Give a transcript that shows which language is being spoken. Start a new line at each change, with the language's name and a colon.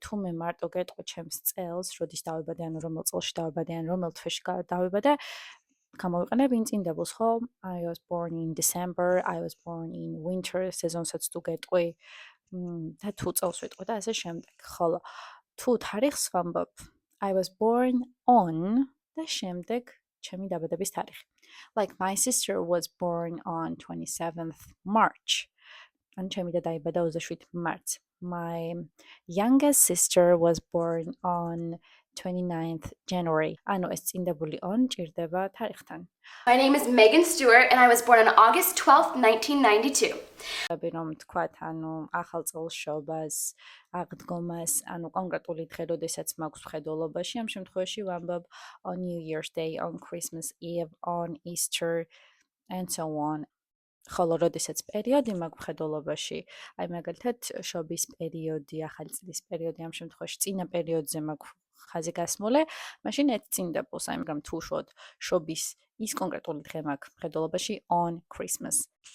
Georgian: თუ მე მარტო გეტყვი ჩემს წელს, როდის დავიბადე, ანუ რომელ წელში დავიბადე, ან რომელ თვეში დავიბადე, გამოვიყენებ in წინდებულს, ხო?
English: I was born in December, I was born in winter,
Georgian: სეზონსაც თუ გეტყვი და თუ წელს ვიტყვი და ასე შემდეგ. ხოლო თუ თარიღს ვამბობ,
English: I was born on
Georgian: და შემდეგ ჩემი დაბადების თარიღი.
English: Like my sister was born on 27th March.
Georgian: ან ჩემი და დაიბადა 27 მარტს.
English: My youngest sister was born on 29th January.
Georgian: ანუ ეს წინდებული on ჭირდება თარიღთან.
English: My name is Megan Stewart and I was born on August 12th, 1992.
Georgian: რომ თქვათ, ანუ ახალ წელსშობას, აღდგომას, ანუ კონკრეტული დღე, როდესაც მაქვს მხედველობაში, ამ შემთხვევაში ვამბობ
English: on New Year's Day, on Christmas Eve, on Easter and so on.
Georgian: ხოლო როდესაც პერიოდი მაქვს მხედველობაში, აი მაგალითად შობის პერიოდი, ახალი წლის პერიოდი, ამ შემთხვევაში წინა პერიოდზე მაქვს ხაზი გასმული, მაშინ ერთ წინდებულს, აი მაგრამ თუ უშუალოდ შობის ის კონკრეტული დღე მაქვს მხედველობაში
English: on Christmas.